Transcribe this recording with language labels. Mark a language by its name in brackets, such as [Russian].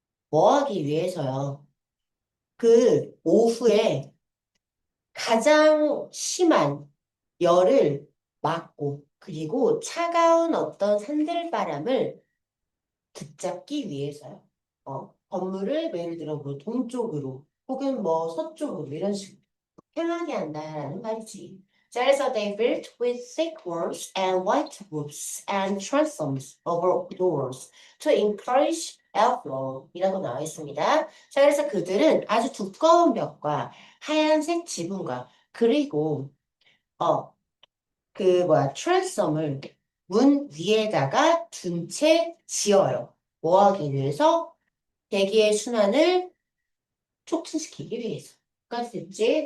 [Korean] 뭐 하기 위해서요? 그 오후에 가장 심한 열을 막고, 그리고 차가운 어떤 산들바람을 붙잡기 위해서요. 건물을 예를 들어 뭐 동쪽으로 혹은 뭐 서쪽으로 이런 식으로 향하게 한다라는 말이지. 자, 그래서 [English] they built with thick walls and white roofs and transoms over doors to encourage airflow [Korean] 이라고 나와 있습니다. 자, 그래서 그들은 아주 두꺼운 벽과 하얀색 지붕과 그리고 어, 트랜섬을 문 위에다가 둔 채 지어요. 뭐 하기 위해서? 대기의 순환을 촉진시키기 위해서. 까지 됐지?